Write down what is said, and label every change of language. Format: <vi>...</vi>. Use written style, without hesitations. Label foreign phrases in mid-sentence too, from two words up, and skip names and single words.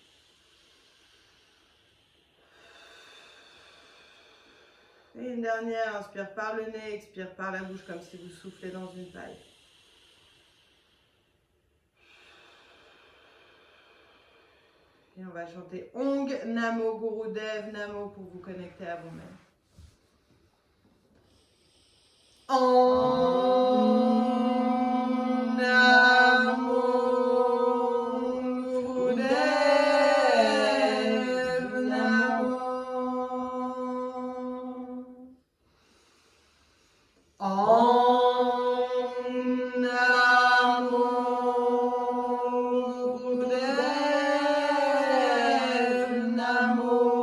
<fr>Et une dernière, inspire par le nez, expire par la bouche comme si vous soufflez dans une paille. Et on va chanter</fr> <pa>ਓਂ ਨਮੋ ਗੁਰਦੇਵ ਨਮੋ</pa> <fr>pour vous connecter à vous-même.</fr> <pa>ਓਂ ਨਮੋ ਗੁਰਦੇਵ ਨਮੋ. ਓਂ ਨਮੋ ਗੁਰਦੇਵ ਨਮੋ.</pa>